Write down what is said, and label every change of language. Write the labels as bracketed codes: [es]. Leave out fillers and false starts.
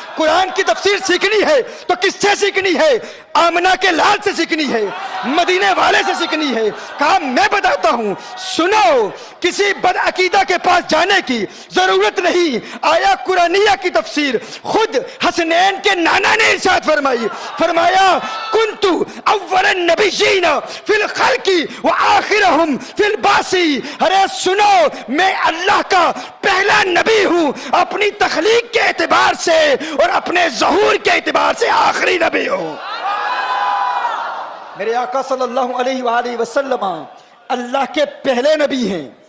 [ur] قرآن کی تفسیر سیکھنی ہے تو کس سے سیکھنی ہے؟ آمنہ کے لال سے سیکھنی ہے، مدینے والے سے سیکھنی ہے. کہا میں بتاتا ہوں سنو، کسی بد عقیدہ کے پاس جانے کی ضرورت نہیں. آیا قرآنیہ کی تفسیر خود حسنین کے نانا نے ارشاد فرمائی. [ar] فرمایا کنت اول النبیین فی الخلق وآخرهم فی البعث. [ur] ارے سنو، میں اللہ کا پہلا نبی ہوں اپنی تخلیق کے اعتبار سے اور اپنے ظہور کے اعتبار سے آخری نبی ہوں. میرے آقا صلی اللہ علیہ وآلہ وسلم اللہ کے پہلے نبی ہیں.